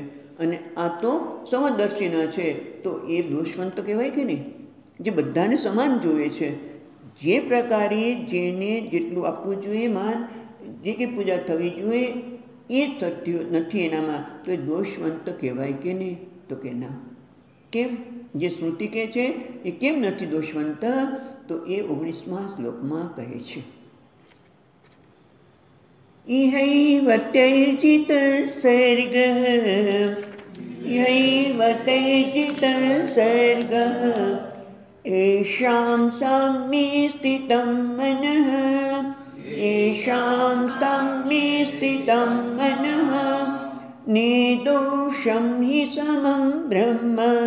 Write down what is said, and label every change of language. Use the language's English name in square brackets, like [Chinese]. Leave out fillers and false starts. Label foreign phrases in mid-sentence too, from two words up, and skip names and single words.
[Gujarati] અને આ તો સમદર્શિન છે, તો એ દોષવંત કહેવાય કે નહીં, જે બધાને સમાન જોવે છે, જે પ્રકારે જેને જેટલું આપવું જોઈએ માન, જે કંઈ પૂજા થવી જોઈએ એ થતી નથી એનામાં, તો એ દોષવંત કહેવાય કે નહીં, તો કે ના. કેમ? જે શ્રુતિ કહે છે એ કેમ નથી દોષવંત, તો એ 19મા શ્લોકમાં કહે છે. [Sanskrit] इहैव तैर्जितसर्गः इहैव तैर्जितसर्गः येषां साम्ये स्थितं मनः येषां साम्ये स्थितं मनः निर्दोषं हि समं ब्रह्म